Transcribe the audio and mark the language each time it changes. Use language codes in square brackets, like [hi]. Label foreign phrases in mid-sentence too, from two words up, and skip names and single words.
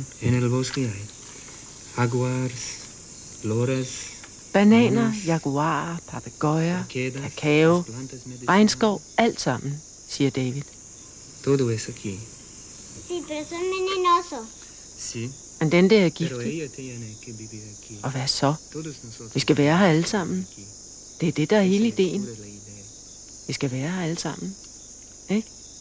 [es] En el bosque hay jaguars, loras, [da] Bananer, jaguarer, papegøjer, kakao, regnskov, alt sammen, siger David. [es] todo es aquí. Sí, pero son venenosos. Sí, [da] Men den der er [es] pero [da] giftig. [es] ella tiene que vivir aquí. [da] Og hvad så? [es] Todos nosotros [da] Vi skal være her alle sammen. [es] aquí. [da] Det er det, der er hele [es] Esa [da] ideen. [es] es la idea. [da] Vi skal være her alle sammen. Ikke?